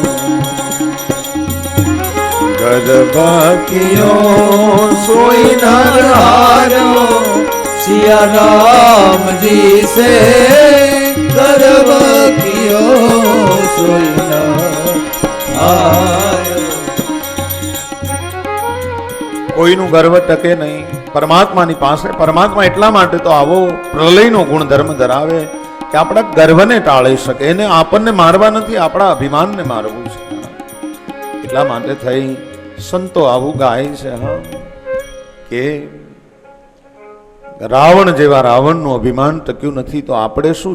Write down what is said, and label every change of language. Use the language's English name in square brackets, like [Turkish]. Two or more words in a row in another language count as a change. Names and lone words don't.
[Hindi] गर्व कियो सोई न हारो, सिया राम जी से गर्व कियो सोई न हारो. [Gujarati] કોઈનું ગર્વ ટકે નહીં પરમાત્માની પાસે. પરમાત્મા એટલા માટે તો આવો પ્રલયનો ગુણધર્મ ધરાવે કે આપણા ગર્વને ટાળી શકે. એને આપણને મારવા નથી, આપણા અભિમાનને મારવું છે. એટલા માટે થઈ સંતો આવું ગાય છે હા કે રાવણ જેવા રાવણનું અભિમાન ટક્યું નથી તો આપણે શું?